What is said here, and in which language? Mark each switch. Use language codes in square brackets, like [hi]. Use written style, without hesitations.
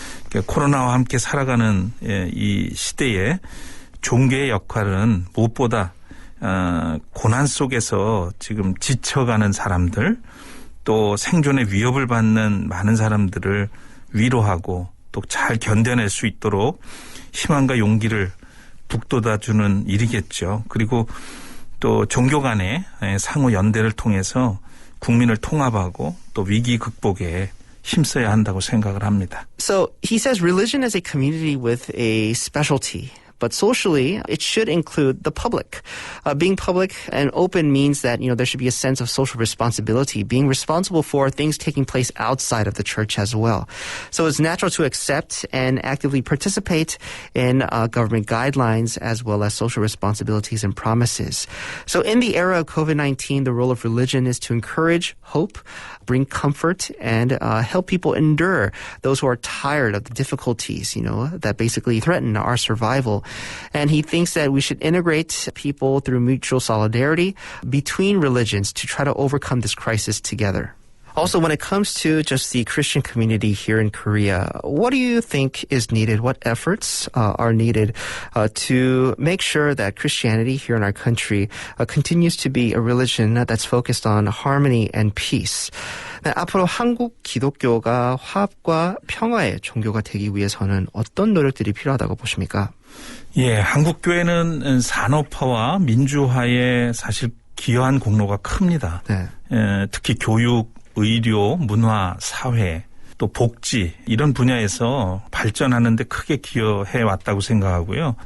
[ko] 그러니까 코로나와 함께 살아가는 이 시대에 종교의 역할은 무엇보다 고난 속에서 지금 지쳐가는 사람들 또 생존의 위협을 받는 많은 사람들을 위로하고 또 잘 견뎌낼 수 있도록 희망과 용기를 북돋아주는 일이겠죠. 그리고 또 종교 간의 상호 연대를 통해서 국민을 통합하고 또 위기 극복에 힘써야 한다고 생각을 합니다. [en] So he says religion is a community with a specialty. But socially, it should include the public. Being public and open means that, there should be a sense of social responsibility, being responsible for things taking place outside of the church as well. So it's natural to accept and actively participate in government guidelines as well as social responsibilities and promises. So in the era of COVID-19, the role of religion is to encourage hope, bring comfort, and help people endure those who are tired of the difficulties, that basically threaten our survival. And he thinks that we should integrate people through mutual solidarity between religions to try to overcome this crisis together. Also, when it comes to just the Christian community here in Korea, what do you think is needed? What efforts are needed to make sure that Christianity here in our country continues to be a religion that's focused on harmony and peace? [ko] 네, 앞으로 한국 기독교가 화합과 평화의 종교가 되기 위해서는 어떤 노력들이 필요하다고 보십니까? 예, 한국 교회는 산업화와 민주화에 사실 기여한 공로가 큽니다. 네. 특히 교육, 의료, 문화, 사회, 또 복지 이런 분야에서 발전하는 데 크게 기여해 왔다고 생각하고요.